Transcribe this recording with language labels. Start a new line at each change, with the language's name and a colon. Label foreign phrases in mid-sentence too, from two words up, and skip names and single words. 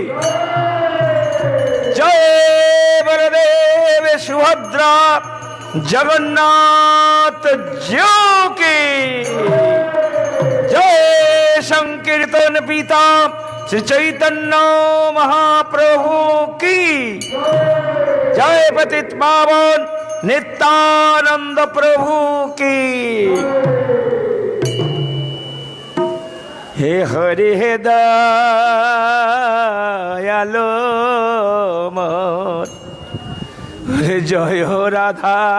Bangla: জয়, বলদেব সুভদ্রা জগন্নাথ জিউ কি জয়, সংকীর্তন পিতা শ্রী চৈতন্য মহাপ্রভু কি জয়, পতিত পাবন নিত্যানন্দ প্রভু কি। হে হরি হে দয়ালো মোর জয় রাধা